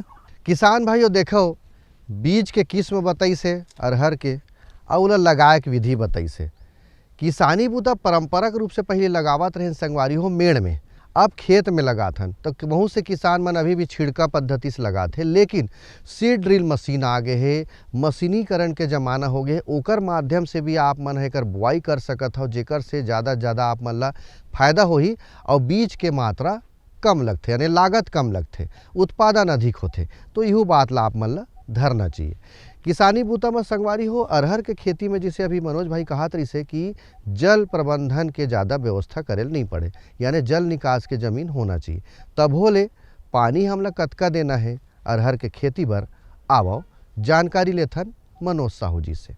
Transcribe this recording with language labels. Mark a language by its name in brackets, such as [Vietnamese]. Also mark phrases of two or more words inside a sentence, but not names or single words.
[Chhattisgarhi] किसान भाइयों देखो, बीज के किस्म बताई से अरहर के, और लगाए के विधि बताई से। किसानी बूता परंपरागत रूप से पहले लगावत रहे संगवारी हो मेड़ में, अब खेत में लगाथन तो बहुत से किसान मन अभी भी छिड़का पद्धति से लगाथे, लेकिन [English] seed drill machine [Chhattisgarhi] आ गए है, मशीनीकरण के ज़माना हो गए, ओकर माध्यम से भी आप मन एकर बुआई कर सकत हो, जेकर से ज़्यादा ज़्यादा आप मन ला फायदा होही और बीज के मात्रा कम लगथे, यानी लागत कम लगथे, उत्पादन अधिक होथे। तो इहो बात ला आप मन ला धरना चाहिए। किसानी बूता में संगवारी हो अरहर के खेती में, जैसे अभी मनोज भाई कहा तरी से कि जल प्रबंधन के ज़्यादा व्यवस्था करे नहीं पड़े, यानी जल निकास के ज़मीन होना चाहिए। तब होले पानी हमला कतका देना है अरहर के खेती बर, आवो जानकारी लेथन मनोज साहू जी से।